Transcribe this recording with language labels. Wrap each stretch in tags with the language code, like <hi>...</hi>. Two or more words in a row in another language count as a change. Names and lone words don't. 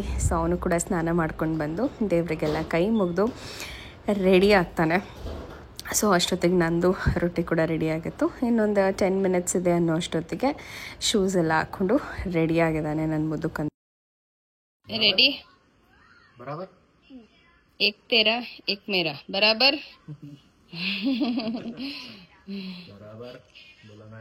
<kn>ಸೊ ಅವನು ಕೂಡ ಸ್ನಾನ ಮಾಡ್ಕೊಂಡು ಬಂದು ದೇವರಿಗೆಲ್ಲ ಕೈ ಮುಗಿದು ರೆಡಿ ಆಗ್ತಾನೆ. ಸೊ ಅಷ್ಟೊತ್ತಿಗೆ ನಂದು ರೊಟ್ಟಿ ಕೂಡ ರೆಡಿ ಆಗಿತ್ತು. ಇನ್ನೊಂದು 10 ಮಿನಿಟ್ಸ್ ಇದೆ ಅನ್ನೋ ಅಷ್ಟೊತ್ತಿಗೆ ಶೂಸ್ ಎಲ್ಲ ಹಾಕ್ಕೊಂಡು ರೆಡಿಯಾಗಿದ್ದಾನೆ ನನ್ನ ಮುದುಕಂತ. ರೆಡಿ</kn> <hi>बराबर एक तेरा एक मेरा बराबर बराबर बोला मैं.</hi>